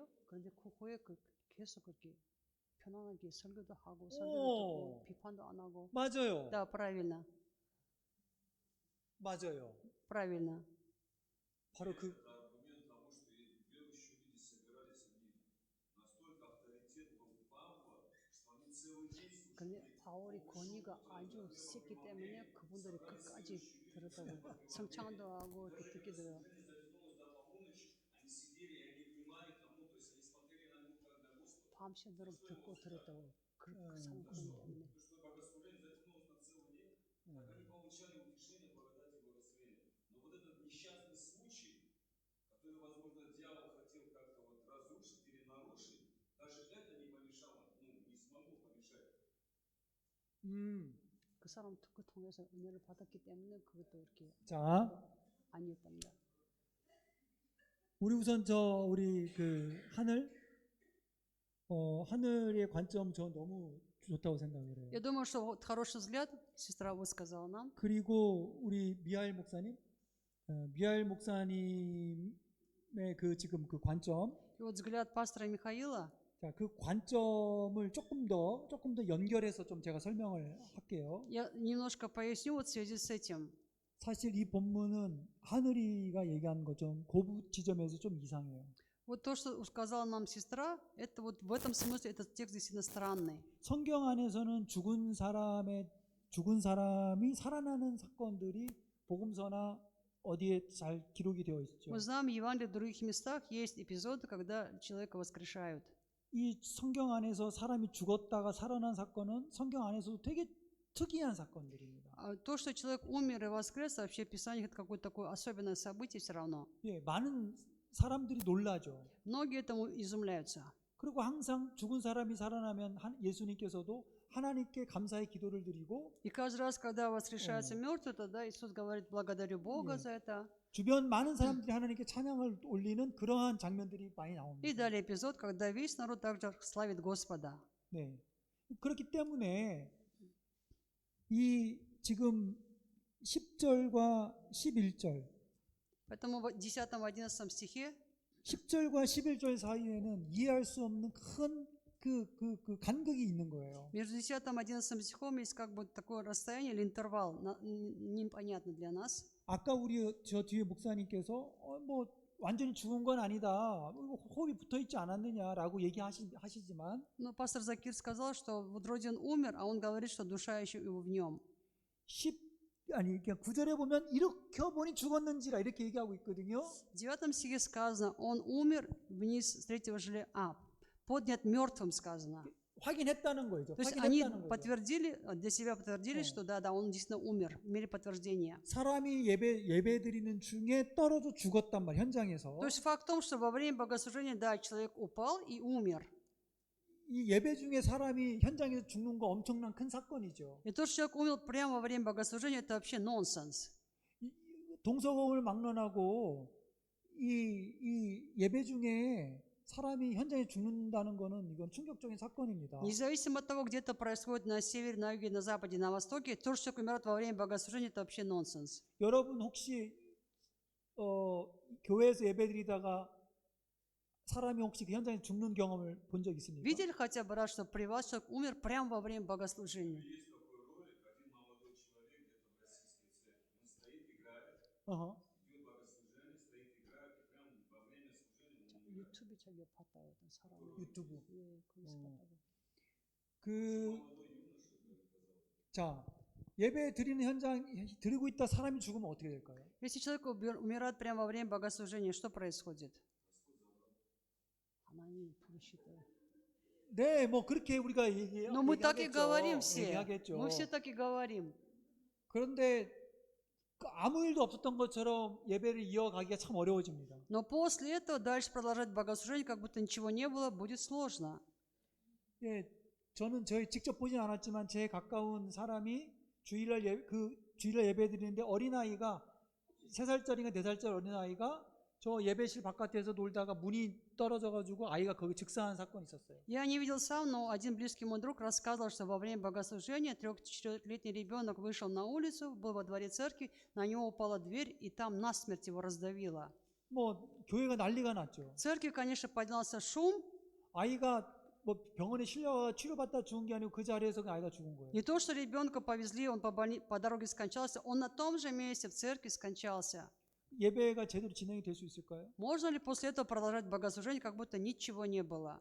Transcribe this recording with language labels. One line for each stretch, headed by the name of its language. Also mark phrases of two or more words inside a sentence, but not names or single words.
Korean: 그런데 그 후에 계속 그렇게 편안하게 설교도 하고 설교도 듣고 비판도 안 하고. 맞아요.
Russian: Да, правильно,
Korean: 맞아요.
Russian: правильно.
Korean: 바로 그
Russian: Аргумент тому, что верующие люди собирались, они настолько авторитет был Павла, что они целый день слушали.
Korean: 근데 바울이 권위가 아주 셌기 때문에 그분들이 끝까지 들었다고 성창도 하고 이렇게 듣게 돼요.
Russian: Затянулось до полуночи, они сидели, и они внимали тому, то есть они смотрели на него как на Господа.
Korean: 밤새도록 듣고 들었다고 그 사람 권위 때문에.
Russian: То, что богослужение затянулось на целый день, так они получали утешение, благодать и благословение. Но вот этот несчастный случай, который, возможно, дьявол хотел как-то вот разрушить или нарушить, даже это не помешало, не смогло помешать.
Korean: 그 사람 듣고 통해서 은혜를 받았기 때문에 그것도 이렇게 자, 아니었답니다. 우리 우선 우리 그 하늘의 관점 저 너무 좋다고 생각을 해요.
Russian: Я думаю, что вот хороший взгляд сестра высказала нам.
Korean: 그리고 우리 미하엘 목사님의 그 지금 그 관점,
Russian: И вот взгляд пастора Михаила,
Korean: 자, 그 관점을 조금 더 연결해서 좀 제가 설명을 할게요.
Russian: я немножко поясню вот в связи с этим.
Korean: 사실 이 본문은 하늘이가 얘기한 것 좀 그 지점에서 좀 이상해요.
Russian: Вот то, что сказала нам сестра, это вот в этом смысле этот текст действительно странный.
Korean: 성경 안에서는 죽은 사람이 살아나는 사건들이 복음서나 어디에 잘 기록이 되어 있죠.
Russian: Мы знаем, в Евангелии в других местах есть эпизоды, когда человека воскрешают.
Korean: 이 성경 안에서 사람이 죽었다가 살아난 사건은 성경 안에서도 되게 특이한 사건들입니다.
Russian: А то, что человек умер и воскрес, вообще в Писании это какое-то такое особенное событие все равно.
Korean: 예, 많은 사람들이 놀라죠.
Russian: Многие этому изумляются.
Korean: 그리고 항상 죽은 사람이 살아나면 예수님께서도 하나님께 감사의 기도를 드리고
Russian: И каждый раз, когда воскрешается мертвый, тогда Иисус говорит, благодарю Бога за это.
Korean: 주변 많은 사람들이 하나님께 찬양을 올리는 그러한 장면들이 많이
Russian: И
Korean: 나옵니다.
Russian: далее эпизод, когда весь народ также славит Господа.
Korean: 네. 그렇기 때문에 이 지금 10절과 11절,
Russian: Поэтому в 10-11 стихе
Korean: 10절과 11절 사이에는 이해할 수 없는 큰 그 간극이 있는 거예요.
Russian: между 10-11 стихом есть как бы такое расстояние или интервал, непонятно для нас.
Korean: 아까 저 뒤에 목사님께서 뭐 완전히 죽은 건 아니다, 호흡이 붙어 있지 않았느냐라고 얘기하시지만
Russian: Но пастор Закир сказал, что вот вроде он умер, а он говорит, что душа еще его в нем.
Korean: 9절에 보면 이렇게 보니 죽었는지라 이렇게 얘기하고 있거든요.
Russian: В 9 стихе сказано, он умер вниз с третьего жиля, поднят мертвым сказано.
Korean: 확인했다는 거죠.
Russian: То есть они
Korean: 확인했다는 거죠.
Russian: подтвердили, для себя подтвердили, что да, он действительно умер, имели подтверждение.
Korean: 사람이 예배 드리는 중에 떨어져 죽었단 말 현장에서.
Russian: То есть факт в том, что во время богослужения, да, человек упал и умер.
Korean: 이 예배 중에 사람이 현장에서 죽는 거 엄청난 큰 사건이죠.
Russian: И то, что человек умер прямо во время богослужения, это вообще нонсенс.
Korean: 동서고금을 막론하고 이 예배 중에 사람이 현장에 죽는다는 거는 이건 충격적인 사건입니다.
Russian: Независимо от того, где это происходит, на севере, на юге, на западе, на востоке, то, что человек умирает во время богослужения, это вообще нонсенс.
Korean: 여러분 혹시 교회에서 예배드리다가 사람이 혹시 그 현장에 죽는 경험을 본 적 있습니까?
Russian: Видели хотя бы раз, что при вас человек умер прямо во время богослужения? Есть такой ролик, один молодой человек где-то в российской церкви, он стоит, играет,
Korean: 어허.
Russian: идет богослужение, стоит, играет, и прямо во время служения он умирает.
Korean: 유튜브 저기 봤다고 어떤 사람이. 유튜브. 예, 거기서 봤다고.
Russian: Молодой юноша, казалось.
Korean: 자, 예배 드리는 현장 드리고 있다 사람이 죽으면 어떻게 될까요?
Russian: Если человек умирает прямо во время богослужения, что происходит?
Korean: 하나님 부르시고 네, 뭐 그렇게 우리가
Russian: Но мы так и говорим все.
Korean: 얘기하겠죠.
Russian: Мы все так и говорим.
Korean: 그런데 그 아무 일도 없었던 것처럼 예배를 이어가기가 참 어려워집니다.
Russian: Но после этого дальше продолжать богослужение, как будто ничего не было, будет сложно.
Korean: 예, 저는 저희 직접 보진 않았지만 제 가까운 사람이 주일날 예배 드리는데 어린아이가 3살짜리인가 4살짜리 어린아이가 저 예배실 바깥에서 놀다가 문이 떨어져가지고 아이가 거기 즉사한 사건이 있었어요.
Russian: Я не видел сам, но один близкий мой друг рассказывал, что во время богослужения 3-4-летний ребенок вышел на улицу, был во дворе церкви, на него упала дверь, и там насмерть его раздавило.
Korean: 뭐 교회가 난리가 났죠.
Russian: В церкви, конечно, поднялся шум.
Korean: 아이가 뭐 병원에 실려 치료받다 죽은 게 아니고 그 자리에서 그 아이가 죽은 거예요.
Russian: Не то, что ребенка повезли, он по дороге скончался, он на том же месте в церкви скончался.
Korean: 예배가 제대로 진행이 될 수 있을까요?
Russian: Можно ли после этого продолжать богослужение, как будто ничего не было?